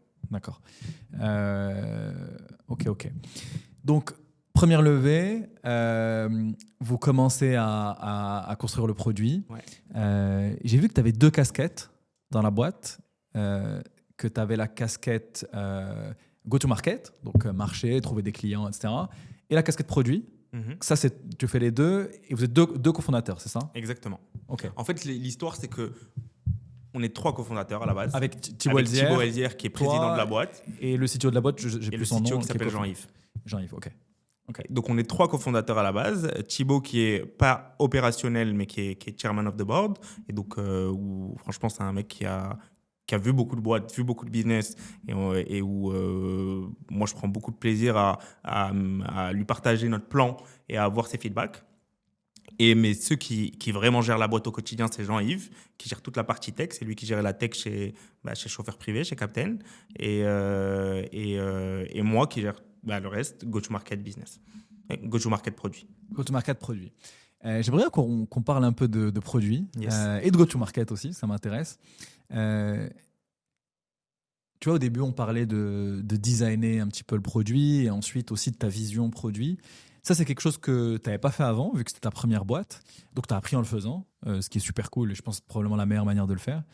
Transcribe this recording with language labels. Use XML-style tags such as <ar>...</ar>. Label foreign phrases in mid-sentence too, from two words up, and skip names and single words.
<fr>D'accord. Ok. Donc, première levée, vous commencez à construire le produit. Ouais. J'ai vu que tu avais 2 casquettes dans la boîte, que tu avais la casquette</fr> <en>go-to-market,</en> <fr>donc marché, trouver des clients, etc. Et la casquette produit. Ça, tu fais les deux, et vous êtes deux cofondateurs, c'est ça? Exactement. Ok. En fait, l'histoire, c'est que on est 3 cofondateurs à la base. Avec Thibaut Elzière, qui est président de la boîte. Et le CTO de la boîte, j'ai Et plus le son CTO nom. qui s'appelle Jean-Yves. Jean-Yves, ok. Donc, on est 3 cofondateurs à la base. Thibaut, qui est pas opérationnel, mais qui est</fr> <en>chairman of the board.</en> <fr>Et donc, franchement, c'est un mec qui a vu beaucoup de boîtes, vu beaucoup de business, et où moi, je prends beaucoup de plaisir à lui partager notre plan et à avoir ses feedbacks. Mais ceux qui vraiment gèrent la boîte au quotidien, c'est Jean-Yves, qui gère toute la partie tech. C'est lui qui gère la tech chez Chauffeur Privé, chez Captain. Et moi qui gère le reste,</fr> <en>go-to-market business. Go-to-market</en> <fr>produit.</fr> <en>Go-to-market</en> <fr>produit. J'aimerais bien qu'on parle un peu de produits, Yes. et de</fr> <en>go-to-market</en> <fr>aussi, ça m'intéresse. Tu vois, au début, on parlait de designer un petit peu le produit, et ensuite aussi de ta vision produit. Ça, c'est quelque chose que tu n'avais pas fait avant, vu que c'était ta première boîte. Donc, tu as appris en le faisant, ce qui est super cool, et je pense que c'est probablement la meilleure manière de le faire.</fr>